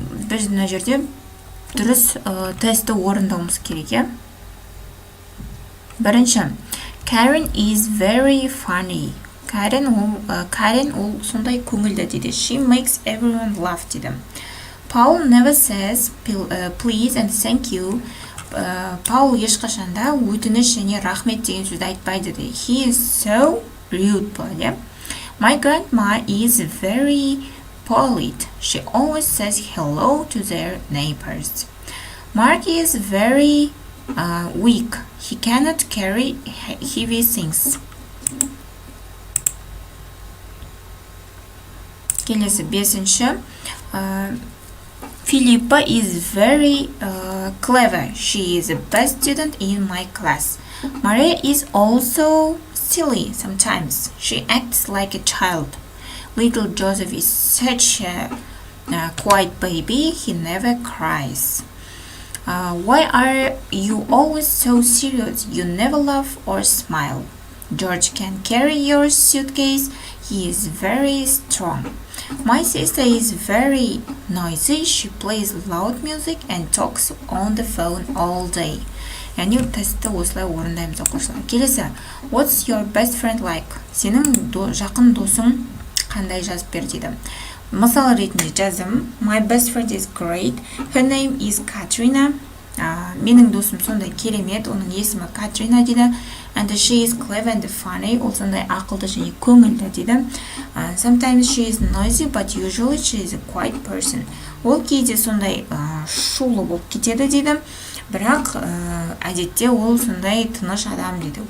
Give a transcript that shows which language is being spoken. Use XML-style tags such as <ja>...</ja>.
<kk>Біз мына жерде дұрыс тесті орындауымыз керек. Бірінші,</kk> <en>Karen is very funny.</en> <kk>Karen ол сондай көңілді дейді.</kk> <en>She makes everyone laugh</en> <kk>дейді.</kk> <en>Paul never says please and thank you.</en> <kk>Paul ешқашанда өтініш және рахмет деген сөзді айтпайды дейді.</kk> <en>He is so rude. My grandma is very polite. She always says hello to their neighbors. Mark is very weak. He cannot carry heavy things.</en> <kk>Келесі 5-ші.</kk> <en>Philippa is very clever. She is the best student in my class. Maria is also silly sometimes. She acts like a child. Little Joseph is such a quiet baby. He never cries. Why are you always so serious? You never laugh or smile. George can carry your suitcase. He is very strong. My sister is very noisy. She plays loud music and talks on the phone all day.</en> <kk>Яғни тестті осылай орындаймыз, оқушылар. Келесі,</kk> <en>what's your best friend like?</en> <kk>Сенің жақын досың қандай, жазып бер дейді. Мысал ретінде жазым.</kk> <en>My best friend is great. Her name is Katrina.</en> <kk>Менің досым сондай керемет. Оның есімі Katrina дейді.</kk> <en>And she is clever and funny.</en> <kk>Ол сондай ақылды және көңілді дейді.</kk> <en>Sometimes she is noisy, but usually she is a quiet person.</en> <kk>Ол кейде сондай шулы болып кетеді дейді. Бірақ әдетте ол сондай тыныш адам дейді.</kk>